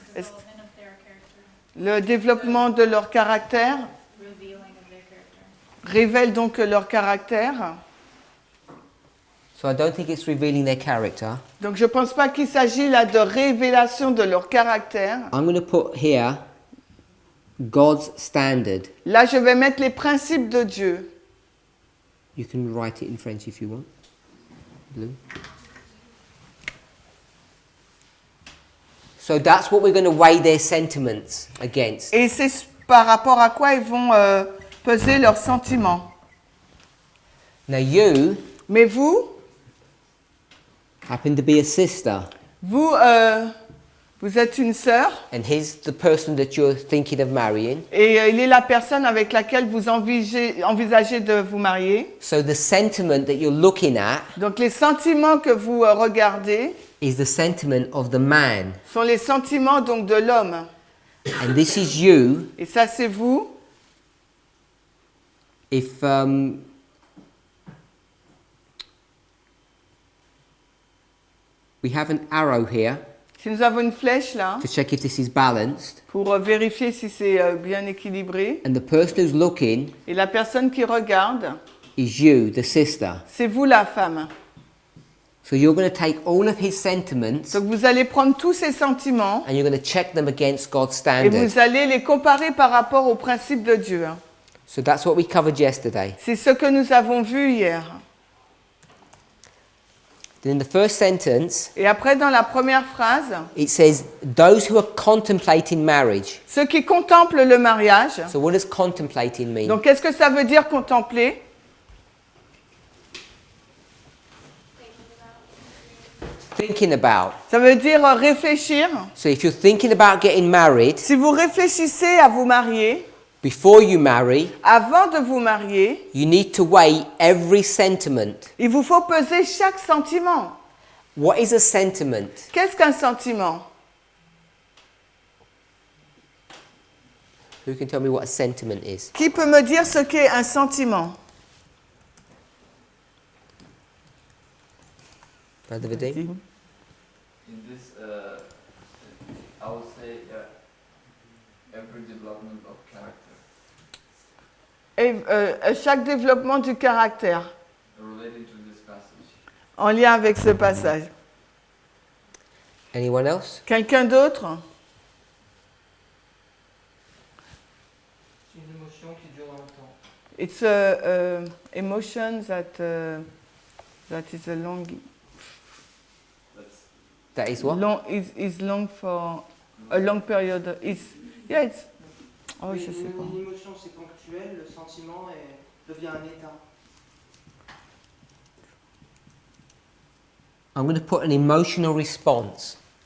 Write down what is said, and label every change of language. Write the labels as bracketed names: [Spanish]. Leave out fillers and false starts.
[French] Est-ce- Le développement de leur caractère révèle donc leur caractère. [English] So I don't think it's revealing their character. [French] Donc je ne pense pas qu'il s'agit là de révélation de leur caractère. [English] I'm going to put here God's standard. [French] Là, je vais mettre les principes de Dieu. [English] You can write it in French if you want. Blue. So that's what we're going to weigh their sentiments against. [French] Et c'est par rapport à quoi ils vont peser leurs sentiments. [English] Now you [French] Mais vous, [English] happen to be a sister, [French] vous êtes une sœur [English] and he's the person that you're thinking of marrying. [French] et il est la personne avec laquelle vous envisagez de vous marier. [English] So the sentiment that you're looking at [French] Donc les sentiments que vous regardez [English] is the sentiment of the man. [French] sont les sentiments donc de l'homme. [English] And this is you [French] Et ça, c'est vous. [English] if we have an arrow here [French] Si nous avons une flèche là, [English] to check if this is balanced, [French] pour vérifier si c'est bien équilibré, [English] and the person who's looking [French] et la personne qui regarde, [English] is you, the sister. [French] c'est vous la femme. [English] So you're going to take all of his sentiments [French] Donc vous allez prendre tous ces sentiments [English] and you're going to check them against God's [French] et [English] standard. [French] vous allez les comparer par rapport aux principes de Dieu. [English] So that's what we covered yesterday. [French] C'est ce que nous avons vu hier. [English] Then in the first sentence, [French] Et après, dans la première phrase, [English] it says, those who are contemplating marriage. [French] ceux qui contemplent le mariage. [English] So what does contemplating mean? [French] Donc qu'est-ce que ça veut dire contempler? [English] Thinking about. [French] Ça veut dire réfléchir. [English] So if you're thinking about getting married, [French] Si vous réfléchissez à vous marier, [English] before you marry, [French] avant de vous marier, [English] you need to weigh every sentiment. [French] il vous faut peser chaque sentiment. [English] What is a sentiment? [French] Qu'est-ce qu'un sentiment? [English] Who can tell me what a sentiment is? [French] Qui peut me dire ce qu'est un sentiment? [English] Brother Vadim? In this, I would say every development of character [French] Et, chaque développement du caractère, [English] related to this passage. [French] en lien avec ce passage. [English] Anyone else? [French] Quelqu'un d'autre? C'est une émotion qui dure longtemps. [English] It's a emotion that is a long, That is what? is long for a long period. Yeah, it's. Oh, [French] je sais pas. Une émotion, c'est ponctuel, le sentiment devient un état. [English] I'm going to put an emotional response.